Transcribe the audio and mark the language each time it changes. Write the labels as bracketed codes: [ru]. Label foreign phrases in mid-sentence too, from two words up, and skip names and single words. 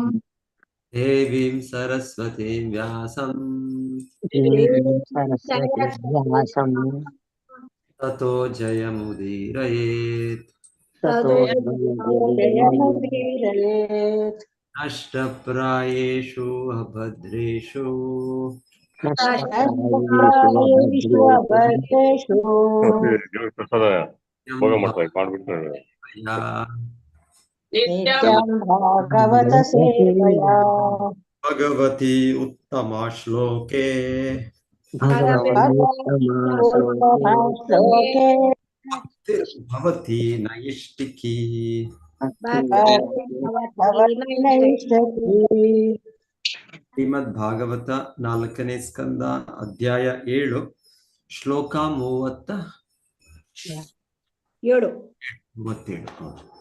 [sa] ದೇವೀಂ ಸರಸ್ವತೀಂ ವ್ಯಾಸಂ ದೇವೀಂ ಸರಸ್ವತಿ ವ್ಯಾಸಂ ತತೋ ಜಯಮುದೀರಯೇತ್. ತತೋ ಜಯಮುದೀರಯೇತ್. ನಷ್ಟಪ್ರಾಯೇಷು ಅಭದ್ರೇಷು ಅಷ್ಟಪ್ರಾಯೇಷು ಭದ್ರೇಷು [kn] ದೇವ್ರ ಪ್ರಸಾದ ಭೋಗ ಮಾಡ್ತಾರೆ ಮಾಡ್ಬಿಟ್ಟು [sa] ನಿತ್ಯಂ ಭಾಗವತ ಸೇವಯ ಭಗವತಿ ಉತ್ತಮ ಶ್ಲೋಕೆ ಶ್ಲೋಕೆ ಭವತಿ ನೈಷ್ಟಿಕಿ [kn] ಶ್ರೀಮದ್ ಭಾಗವತ 4ನೇ ಸ್ಕಂದ ಅಧ್ಯಾಯ 7 ಶ್ಲೋಕ 37 ಹೌದು.